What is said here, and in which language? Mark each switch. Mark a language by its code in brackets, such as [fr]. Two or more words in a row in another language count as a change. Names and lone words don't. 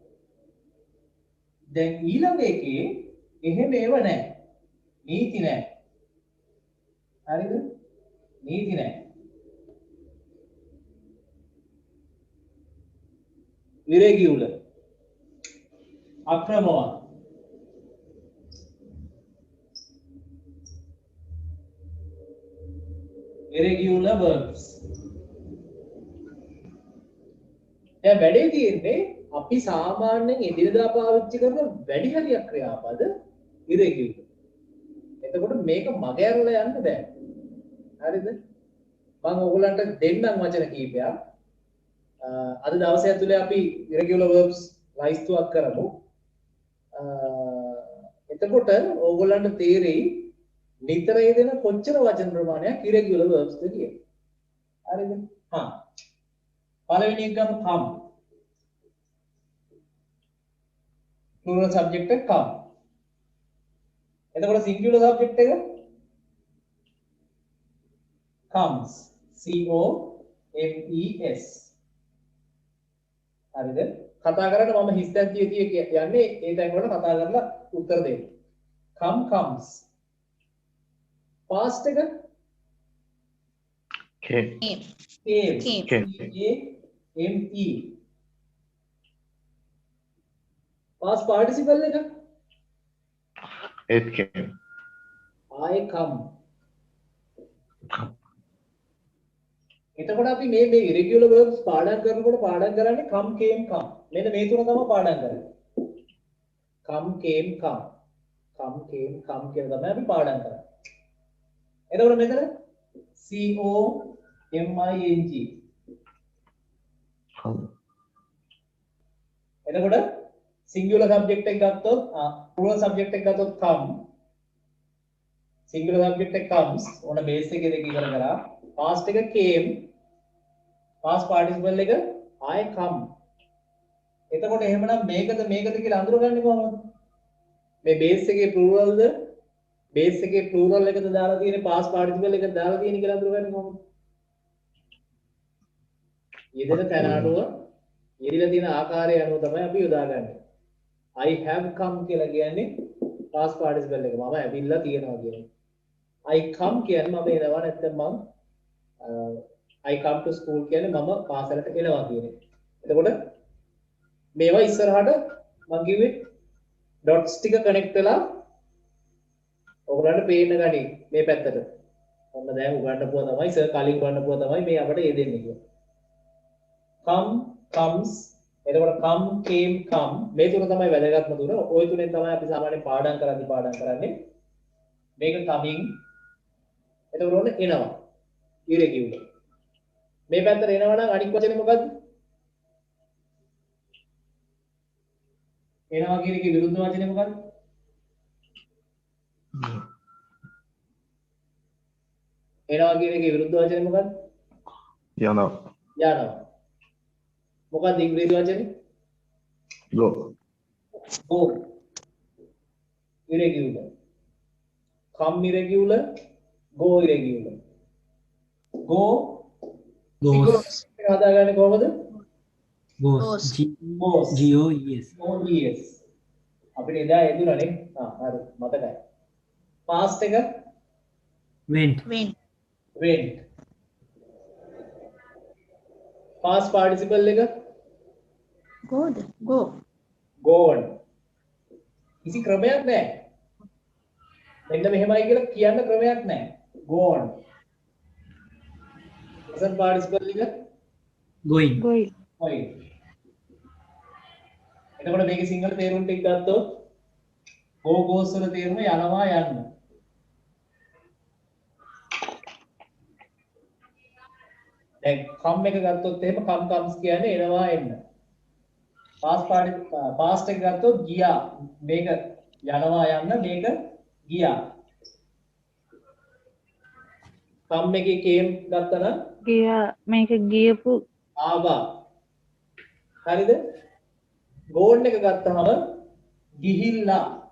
[si] දැන් ඊළඟ එකේ එහෙම ඒව නැහැ. නීති නැහැ. හරිද? නීති නැහැ. irregular අක්‍රමවත් [en] irregular verbs. [si] දැන් වැඩේ තියෙන්නේ අපි සාමාන්‍යයෙන් එදිනදා පාවිච්චි කරන වැඩි හරියක් ක්‍රියාපද irregular. එතකොට මේක මග ඇරලා යන්න බෑ. හරිද? මම ඔයගලන්ට දෙන්නම් වචන කීපයක්. අද දවසේ ඇතුලේ අපි [en] irregular verbs [si] ලයිස්තුවක් කරමු. එතකොට ඕගොල්ලන්ට තේරෙයි නිතර යෙදෙන කොච්චර වචන ප්‍රමාණයක් [en] irregular verbs [si] ද කියලා. හරිද? හා. පළවෙනි එක ගමු come. [en] plural subject එක come. එතකොට singular subject එක comes. C O M E S. [si] හරිද? කතා කරන්න මම හිස්තැන් තිය යන්නේ ඒ තැන් වල කතා කරලා උත්තර දෙන්න. [en] come comes. past එක came. M E. past participle එක It came. I come. [si] එතකොට අපි මේ irregular verbs පාඩම් කරනකොට පාඩම් කරන්නේ [en] come came come. [si] මෙන්න මේ තුන තමයි පාඩම් කරන්නේ. [en] come came come. come came come [si] කියලා තමයි අපි පාඩම් කරන්නේ. එතකොට මෙතන [en] C O M I N G. Come. [si] එතකොට [en] singular subject [si] එක ගත්තොත් [en] plural subject [si] එක ගත්තොත් come. [en] singular subject එක comes. [si] ඕන base එකේ දෙක ඉවර කරා. past එක came. [en] past participle එක I come. [si] එතකොට එහෙමනම් මේකද කියලා අඳුරගන්නේ කොහොමද? මේ base එකේ plural ද base එකේ plural එකද දාලා තියෙන්නේ [en] past participle [si] එකද දාලා තියෙන්නේ කියලා අඳුරගන්නේ කොහොමද? යෙදෙන තැන අනුව යෙදিলা තියෙන ආකාරය අනුව තමයි අපි යොදාගන්නේ. [en] I have come [si] කියලා කියන්නේ [en] past participle එක. [si] මම ඇවිල්ලා තියෙනවා කියන්නේ. [en] I come [si] කියන්නේ මම එනවා නැත්නම් මම [en] I come to school [si] කියන්නේ මම පාසලට එනවා කියන්නේ. එතකොට මේවා ඉස්සරහට මම කිව්වේ dots ටික connect වෙලා ඔයගොල්ලන්ට පේන්න ගනි මේ පැත්තට. ඔන්න දැන් උගන්නපුවා තමයි සර් කලින් උගන්නපුවා තමයි මේ අපිට යෙදෙන්නේ කියලා. [en] come comes [si] එතකොට [en] come came come [si] මේ තුන තමයි වැදගත්ම තුන. ওই තුනෙන් තමයි අපි සාමාන්‍යයෙන් පාඩම් කරන්නේ. මේක coming එතකොට ඔන්න එනවා. [en] irregular. [si] මේ පැත්තට එනවා නම් අනිත් වචනේ මොකද්ද? එනවා කියන එකේ විරුද්ධ වචනේ මොකද්ද? එනවා කියන එකේ විරුද්ධ වචනේ මොකද්ද? යනවා. යනවා. මොකක්ද ඉංග්‍රීසි වචනේ? [en] Go. go. irregular. come irregular. go irregular. go goes [si] හදාගන්නේ කොහොමද? [en] goes goes. G O E S OES. [si] අපිට එදා එදුණානේ. හරි මතකයි. past එක [en] Went. went. past participle එක gone. [si] කිසි ක්‍රමයක් නැහැ. මෙන්න මෙහෙමයි කියලා කියන්න ක්‍රමයක් නැහැ. [en] gone. present participle එක Going. going, going. [si] එතකොට මේකේ සිංහල තේරුම් ටික ගත්තොත් [en] go goes [si] වල තේරුම යනවා යන්න. දැන් come එක ගත්තොත් එහෙම [en] come comes [si] කියන්නේ එනවා එන්න. past එක ගත්තොත් ගියා. මේක යනවා යන්න මේක ගියා. come එකේ came ගත්තා නම් ගියා මේක ගියපු ආවා. හරිද? gone එක ගත්තාම ගිහිල්ලා.